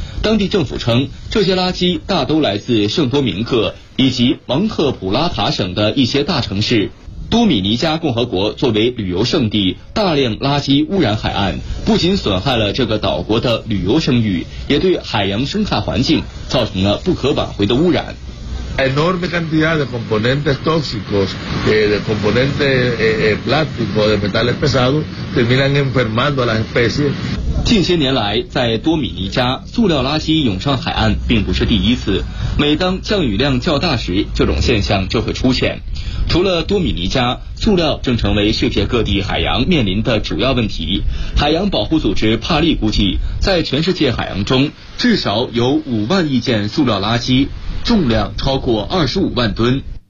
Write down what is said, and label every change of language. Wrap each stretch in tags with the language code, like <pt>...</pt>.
<zh>当地政府称，这些垃圾大都来自圣多明克以及蒙特普拉塔省的一些大城市。多米尼加共和国作为旅游胜地，大量垃圾污染海岸，不仅损害了这个岛国的旅游声誉，也对海洋生态环境造成了不可挽回的污染。</zh> <es>Enorme cantidad de componentes tóxicos, de componentes plásticos, de metales pesados, terminan enfermando a las especies.</es> <zh>近些年来，在多米尼加，塑料垃圾涌上海岸并不是第一次。每当降雨量较大时，这种现象就会出现。除了多米尼加，塑料正成为世界各地海洋面临的主要问题。海洋保护组织帕利估计，在全世界海洋中，至少有50,000亿件塑料垃圾，重量超过25万吨。</zh>